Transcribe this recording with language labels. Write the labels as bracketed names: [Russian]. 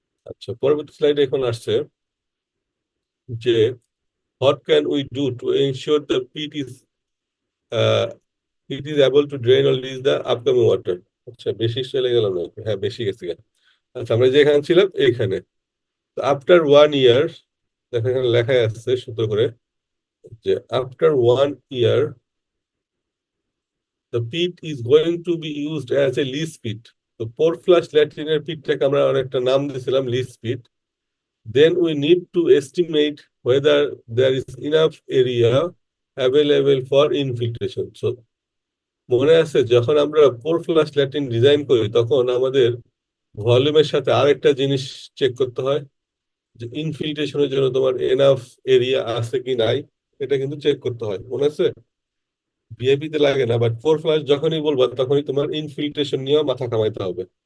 [Bangla] আচ্ছা, পরবর্তী স্লাইডে এখন আসছে যে [English] what can we do to ensure the pit is able to drain or release the upcoming water? [Bangla] আচ্ছা, বেশি চলে গেলাম নাকি? হ্যাঁ, বেশি গেছি গা। আচ্ছা, আমরা যেখানে ছিলাম এইখানে, আফটার 1 ইয়ার, দেখো এখানে লেখা আছে সুন্দর করে, [English] যে আফটার 1 year the pit is going to be used as a leach pit. [Bangla] তো পোর ফ্লাশ ল্যাট্রিনের পিটটাকে আমরা অনেকটা নাম দিয়েছিলাম লিচ পিট। [English] Then we need to estimate whether there is enough area available for infiltration. [Bangla] So মনে আছে যখন আমরা পোর ফ্লাশ ল্যাট্রিন ডিজাইন করি তখন আমাদের ভলিউমের সাথে আরেকটা জিনিস চেক করতে হয়, যে ইনফিল্ট্রেশনের জন্য তোমার এনাফ এরিয়া আছে কি নাই, এটা কিন্তু চেক করতে হয়, মনে আছে? ভিআইপি তে লাগে না, বাট ফোর ফ্লাশ যখনই বলবা তখনই তোমার ইনফিল্ট্রেশন নিয়ে মাথা কামাইতে হবে।